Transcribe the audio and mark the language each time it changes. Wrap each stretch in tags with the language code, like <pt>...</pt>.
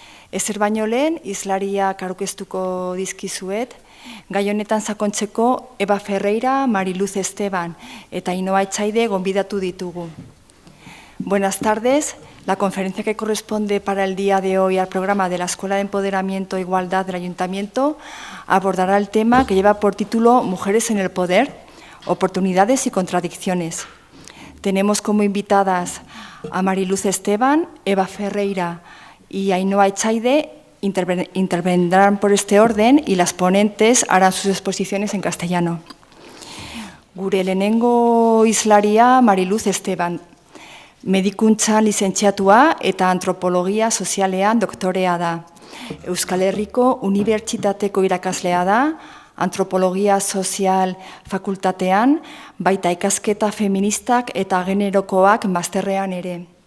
<eu>Ezer baino lehen, hizlariak aurkeztuko dizkizuet, gai honetan sakontzeko Eva Ferreira, Mariluz Esteban eta Ainhoa Etxaide gonbidatu ditugu.</eu> <es>Buenas tardes. La conferencia que corresponde para el día de hoy al programa de la Escuela de Empoderamiento e Igualdad del Ayuntamiento abordará el tema que lleva por título Mujeres en el Poder, oportunidades y contradicciones. Tenemos como invitadas a Mariluz Esteban, Eva Ferreira y Ainhoa Etxaide. Intervendrán por este orden y las ponentes harán sus exposiciones en castellano.</es> <eu>Gure lehenengo hizlaria Mariluz Esteban. Medikuntzan lizentziatua eta antropologia sozialean doktorea da. Euskal Herriko Unibertsitateko irakaslea da, antropologia sozial fakultatean, baita ikasketa feministak eta generokoak masterrean ere.</eu>